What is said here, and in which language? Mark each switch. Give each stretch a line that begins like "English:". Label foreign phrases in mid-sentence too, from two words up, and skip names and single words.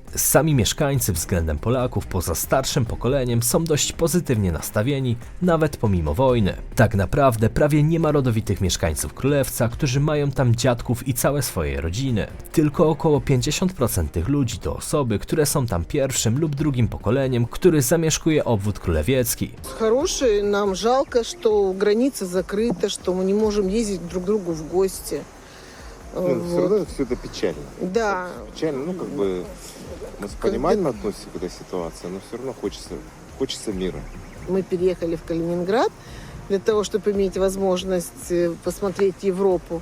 Polish: Sami mieszkańcy względem Polaków poza starszym pokoleniem są dość pozytywnie nastawieni, nawet pomimo wojny. Tak naprawdę prawie nie ma rodowitych mieszkańców Królewca, którzy mają tam dziadków i całe swoje rodziny. Tylko około 50% tych ludzi to osoby, które są tam pierwszym lub drugim pokoleniem, który zamieszkuje obwód królewiecki.
Russian: Хорошие, нам жалко, что граница закрыта, что мы не можем ездить друг к другу в гости. Все равно все это печально. Да, Печально, ну как бы мы с пониманием относимся к этой ситуации, но все равно хочется мира. мы переехали в Калининград для того, чтобы иметь возможность посмотреть Европу.